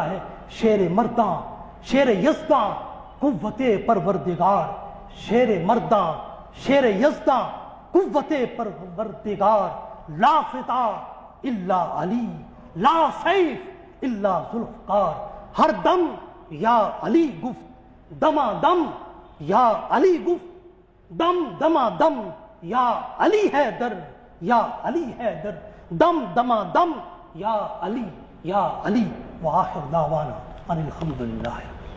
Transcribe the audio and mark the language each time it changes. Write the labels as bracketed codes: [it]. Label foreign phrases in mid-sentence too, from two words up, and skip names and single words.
[fa] ہے شیر مرداں شیر یزداں قوت پروردگار، شیر مرداں شیر یزداں قوت پروردگار، [ar] لافتہ الا علی، لا سیف الا ذوالفقار، [fa] ہر دم یا علی گفت دما دم یا علی گفت دم دما دم یا علی حیدر یا علی حیدر، دم دما دم یا علی یا علی۔ [ar] وآخر دعوانا ان الحمد للہ۔